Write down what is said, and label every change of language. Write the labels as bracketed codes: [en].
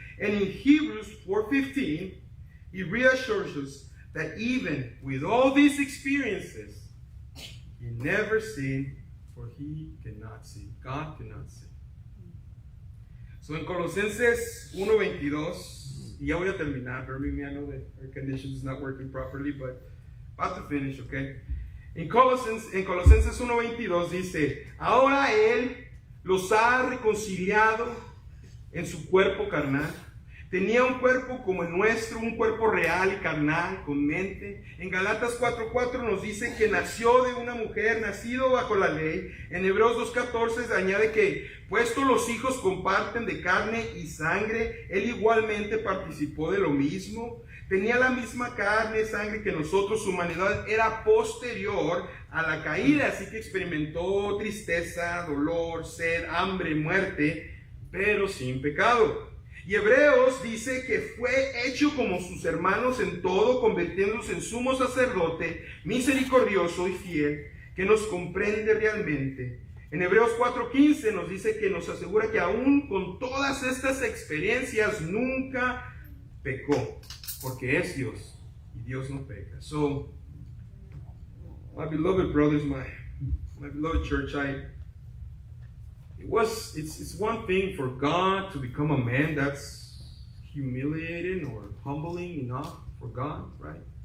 [en] And in Hebrews 4:15, he reassures us that even with all these experiences, he never sinned, for he cannot sin. God cannot sin. So [es] en Colosenses 1:22, y ya voy a terminar, [en] bear with me, I know the air condition is not working properly, but about to finish, okay? [es] En Colosenses 1:22 dice, ahora Él los ha reconciliado en su cuerpo carnal. Tenía un cuerpo como el nuestro, un cuerpo real y carnal, con mente. En Galatas 4:4 nos dice que nació de una mujer, nacido bajo la ley. En Hebreos 2:14 añade que, puesto los hijos comparten de carne y sangre, Él igualmente participó de lo mismo. Tenía la misma carne, sangre que nosotros, su humanidad era posterior a la caída, así que experimentó tristeza, dolor, sed, hambre, muerte, pero sin pecado. Y Hebreos dice que fue hecho como sus hermanos en todo, convirtiéndose en sumo sacerdote, misericordioso y fiel, que nos comprende realmente. En Hebreos 4:15 nos dice que nos asegura que aún con todas estas experiencias nunca pecó, porque es Dios y Dios no peca. [en] So, my beloved brothers, my beloved church, it's one thing for God to become a man. That's humiliating or humbling enough for God, right?